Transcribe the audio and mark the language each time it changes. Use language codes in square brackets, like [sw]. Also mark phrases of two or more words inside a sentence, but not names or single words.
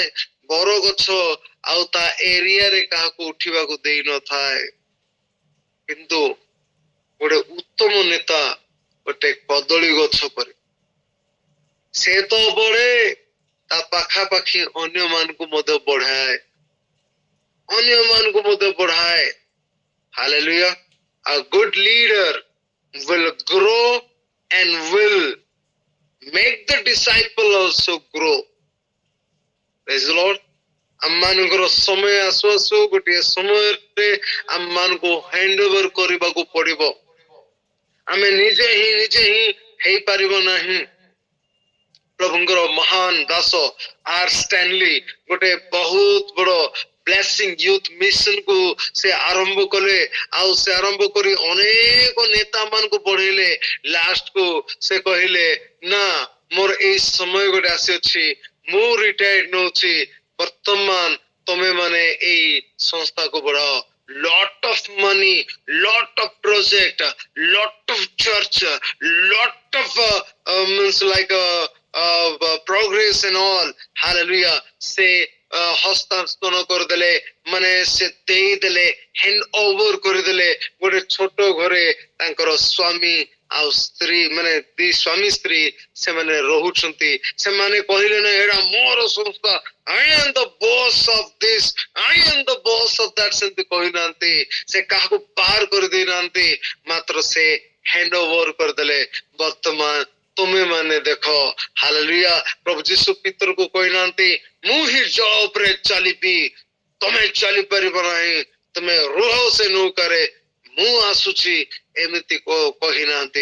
[or] ବରଗଛ ଆଉ ତା ଏରିଆରେ କାହାକୁ ଉଠିବାକୁ ଦେଇନଥାଏ। କିନ୍ତୁ ଗୋଟେ ଉତ୍ତମ ନେତା ଗୋଟେ କଦଳୀ ଗଛ ପରି, ସେ ତ ବଢେ, ତା ପାଖାପାଖି ଅନ୍ୟମାନଙ୍କୁ ମଧ୍ୟ ବଢାଏ, ଅନ୍ୟମାନଙ୍କୁ ମଧ୍ୟ ବଢାଏ। [en] Hallelujah। A good leader will grow and will make the disciple also grow. Praise the Lord। [or] ଆମମାନଙ୍କର ସମୟ ଆସୁ ଆସୁ ଗୋଟିଏ ସମୟରେ ଆମମାନଙ୍କୁ [en] hand over [or] କରିବାକୁ ପଡିବ। ଆମେ ନିଜେ ହିଁ ହେଇପାରିବ ନାହିଁ। ପ୍ରଭୁଙ୍କର ମହାନ ଦାସ ଆର୍ ଷ୍ଟାନଲି ଗୋଟେ ବହୁତ ବଡ ବ୍ଲେସିଂ ୟୁଥ ମିଶନ କୁ ସେ ଆରମ୍ଭ କଲେ। ଆଉ ସେ ଆରମ୍ଭ କରି ଅନେକ ନେତା ମାନଙ୍କୁ ବଢେଇଲେ। ଲାଷ୍ଟ କୁ ସେ କହିଲେ ନା, ମୋର ଏଇ ସମୟ ଗୋଟେ ଆସିଅଛି, ମୁଁ ରିଟାୟାର୍ଡ ନଉଛି, ବର୍ତ୍ତମାନ ତମେ ମାନେ ଏଇ ସଂସ୍ଥାକୁ ବଢାଅ। [en] lot of money, lot of project, lot of church, lot of means like progress and all. Hallelujah. [or] ସେ ହସ୍ତାନ୍ତର କରିଦେଲେ, ମାନେ ସେ ଦେଇଦେଲେ, [en] hand over [or] କରିଦେଲେ ଗୋଟେ ଛୋଟ ଘରେ ତାଙ୍କର ସ୍ୱାମୀ ଆଉ ସ୍ତ୍ରୀ, ମାନେ ଦି ସ୍ୱାମୀ ସ୍ତ୍ରୀ ସେମାନେ ରହୁଛନ୍ତି। ସେମାନେ କହିଲେ ନା ଏଇଟା ମୋର ସଂସ୍ଥା, [en] I am the boss of this, I am the boss of that, [or] ସେମିତି କହିନାହାନ୍ତି। ସେ କାହାକୁ ବାହାର କରିଦେଇନାହାନ୍ତି, ମାତ୍ର ସେ [en] hand over [or] କରିଦେଲେ। ବର୍ତ୍ତମାନ ତୁମେ ମାନେ ଦେଖ, ହାଲେଲୁୟା, ପ୍ରଭୁ ଯୀଶୁ ପିତରକୁ କହିନାହାନ୍ତି ମୁଁ ହିଁ ଜଳ ଉପରେ ଚାଲିବି, ତମେ ଚାଲିପାରିବ ନାହିଁ, ତମେ ରୁହ ସେ ନୌକାରେ, ମୁଁ ଆସୁଛି, ଏମିତି କହିନାହାନ୍ତି।